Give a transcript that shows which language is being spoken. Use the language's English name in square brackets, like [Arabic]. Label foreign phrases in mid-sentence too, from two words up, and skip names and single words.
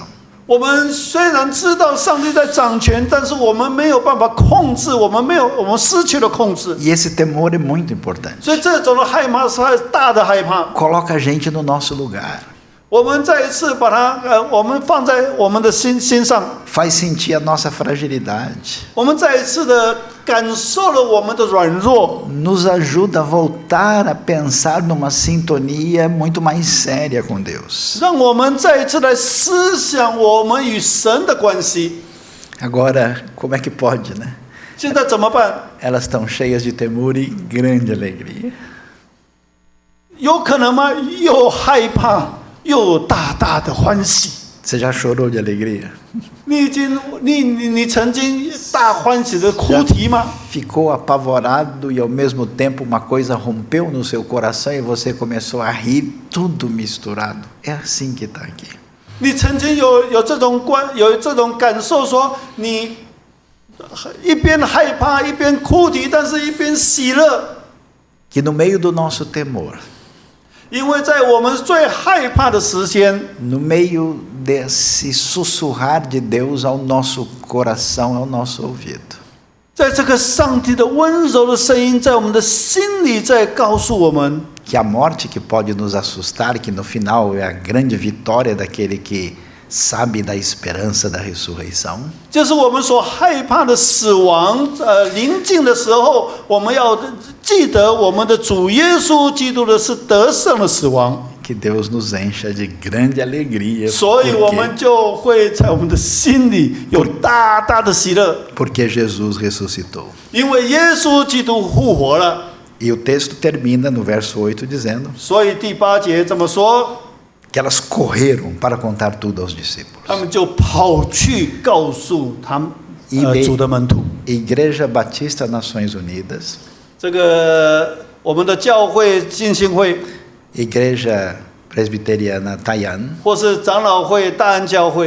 [Chinese] 我们虽然知道上帝在掌权，但是我们没有办法控制，我们失去了控制。 [Portuguese] E esse temor é muito importante. [Chinese] 所以这种的害怕是很大的害怕。 [Portuguese] Coloca a gente no nosso lugar. [Chinese] 我们再一次把它我们放在我们的心上， [Portuguese] Faz sentir a nossa fragilidade. [Chinese] 我们再一次的感受了我们的软弱， [Portuguese] Nos ajuda a voltar a pensar numa sintonia muito mais séria com Deus. [Chinese] 让我们再一次来思想我们与神的关系。 [Portuguese] Agora, como é que pode, né? [Chinese] 现在怎么办？ [Portuguese] Elas estão cheias de temor e grande alegria. [Chinese] 有可能吗？又害怕，又有大大的欢喜。 [Portuguese] Você já chorou de alegria? [Chinese] 你曾经大欢喜的哭啼吗？ [Portuguese] Ficou apavorado e ao mesmo tempo uma coisa rompeu no seu coração e você começou a rir, tudo misturado. É assim que está aqui. [Chinese] 你曾经有这种感受，说你一边害怕一边哭啼，但是一边喜乐。 [Portuguese] Que no meio do nosso temor, [Chinese] 因为在我们最害怕的时间， [Portuguese] no meio desse sussurrar de Deus ao nosso coração, ao nosso ouvido, [Chinese] 在这个上帝的温柔的声音在我们的心里在告诉我们， [Portuguese] que a morte que pode nos assustar, que no final é a grande vitória daquele que sabe da esperança da ressurreição, [Chinese] 就是我们所害怕的死亡临近的时候，我们要记得我们的主耶稣基督的是得胜的死亡， [Portuguese] que Deus nos encha de grande alegria, [Chinese] 所以我们就会在我们的心里有大大的喜乐， [Portuguese] porque Jesus ressuscitou. [Chinese] 因为耶稣基督复活了。 [Portuguese] E o texto termina no verso 8 dizendo [Chinese] 所以第8节这么说， [Portuguese] que elas correram para contar tudo aos discípulos. [Chinese] 他们就跑去告诉他们 [Portuguese] E [Chinese] 主的门徒。 [Portuguese] Igreja Batista Nações Unidas, [Chinese] 这个我们的教会浸信会， [Portuguese] Igreja Presbiteriana Taian, [Chinese] 或是长老会、大安教会，